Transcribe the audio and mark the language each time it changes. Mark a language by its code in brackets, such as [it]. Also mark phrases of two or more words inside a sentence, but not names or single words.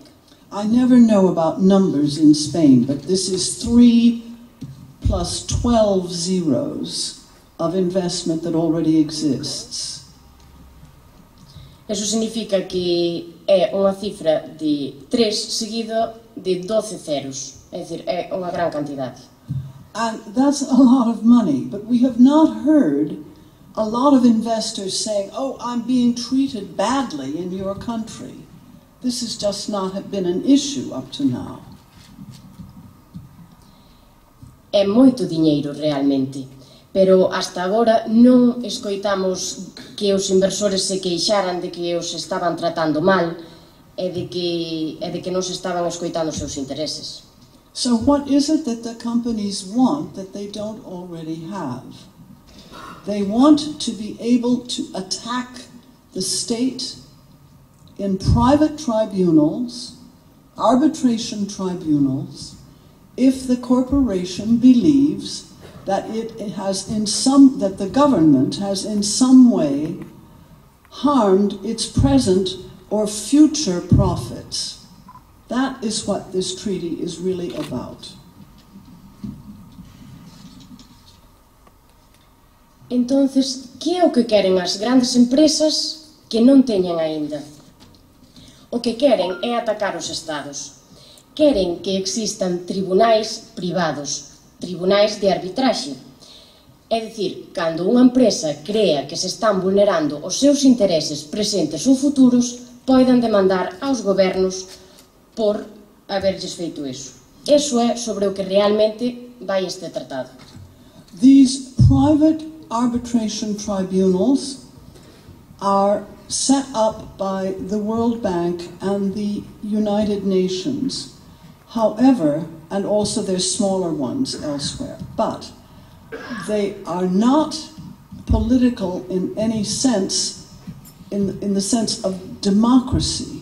[en] I never know about numbers in Spain, but this is 3 plus 12 zeros of investment that already exists. [gl] Eso significa que é unha cifra de 3 seguida de 12 ceros, é dicir, é unha gran cantidade. [en] And that's a lot of money, but we have not heard a lot of investors saying, oh, I'm being treated badly in your country. This has just not been an issue up to now. [gl] É moito diñeiro realmente, pero hasta agora non escoitamos que os inversores se queixaran de que os estaban tratando mal e de que non se estaban escoitando os seus intereses. [en] So what is it that the companies want that they don't already have? They want to be able to attack the state in private tribunals, arbitration tribunals, if the corporation believes that that the government has in some way harmed its present or future profits. That is what this treaty is really about. [gl] Entonces, que é o que queren as grandes empresas que non teñen aínda? O o que queren é atacar os Estados. Queren que existan tribunais privados, tribunais de arbitraxe. É dicir, cando unha empresa crea que se están vulnerando os seus intereses presentes ou futuros, poidan demandar aos gobernos por haberlles feito iso. Iso é sobre o que realmente vai este tratado. [en] These private arbitration tribunals are set up by the World Bank and the United Nations. However, and also there's smaller ones elsewhere, but they are not political in any sense, in the sense of democracy.